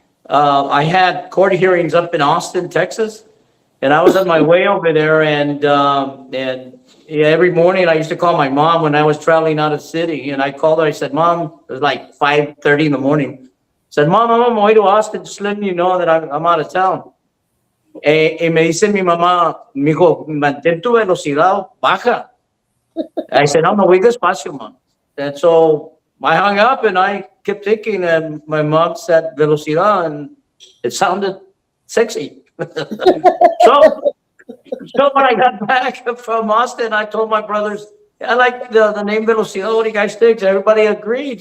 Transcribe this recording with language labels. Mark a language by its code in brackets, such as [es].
[en] I had court hearings up in Austin, Texas, and I was on my way over there, and yeah, every morning I used to call my mom when I was traveling out of the city, and I called her. I said, "Mom," it was like 5:30 in the morning. I said, "Mom, I'm on my way to Austin, just letting you know that I'm out of town." [es] Y me dice mi mamá, mijo, mantén tu velocidad baja. [en] I said, [es] "No, me voy despacio, mom." [en] And so I hung up and I kept thinking, and my mom said velocidad, and it sounded sexy. So, so when I got back from Austin, I told my brothers, I like the name Velocidad. What do you guys think? Everybody agreed.